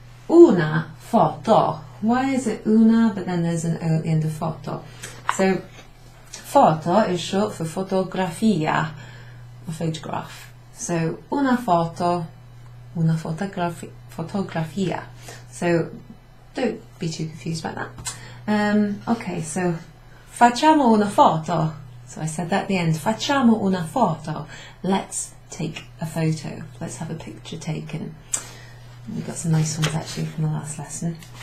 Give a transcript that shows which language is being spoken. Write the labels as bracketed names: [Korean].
[English] Una foto, why is it una but then there's an O at the end of foto? So foto is short for fotografia, a photograph. [Italian] So una foto, una fotografia. [English] So don't be too confused about that. [Italian] Okay, so facciamo una foto. [English] So I said that at the end. [Italian] Facciamo una foto. [English] Let's take a photo. Let's have a picture taken. We've got some nice ones actually from the last lesson.